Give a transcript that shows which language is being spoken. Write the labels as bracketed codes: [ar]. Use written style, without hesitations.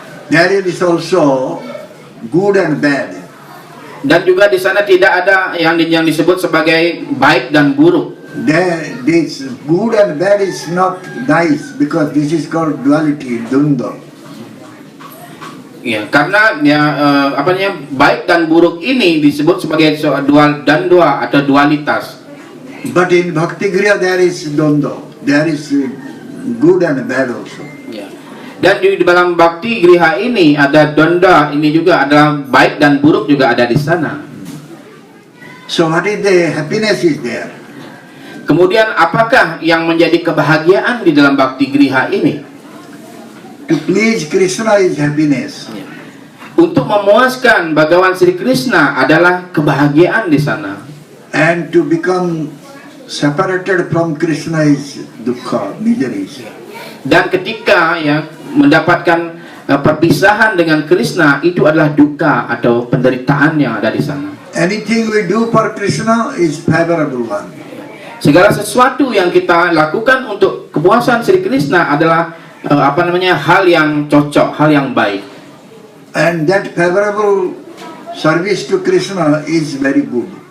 [en] There is also good and bad. [id] Dan juga di sana tidak ada yang disebut sebagai baik dan buruk. [en] This good and bad is not nice because this is called duality, dvandva. [id] Ya, karena baik dan buruk ini disebut sebagai dua atau dualitas. [en] But in Bhakti Griha there is dvandva. There is good and bad also. [id] Ya. Dan di dalam bakti griha ini ada dvandva, ini juga adalah baik dan buruk juga ada di sana. [en] So what is the happiness is there? [id] Kemudian apakah yang menjadi kebahagiaan di dalam bakti griha ini? [en] To please Krishna is happiness. [id] Ya. Untuk memuaskan Bhagawan Sri Krishna adalah kebahagiaan di sana. [en] And to become separated from Krishna is dukkha, misery. [id] Dan ketika ya mendapatkan perpisahan dengan Krishna itu adalah duka atau penderitaan yang ada di sana. [en] Anything we do for Krishna is favorable one. [id] segala sesuatu yang kita lakukan untuk kepuasan Sri Krishna adalah hal yang cocok, hal yang baik. [en] And that favorable service to Krishna is very good.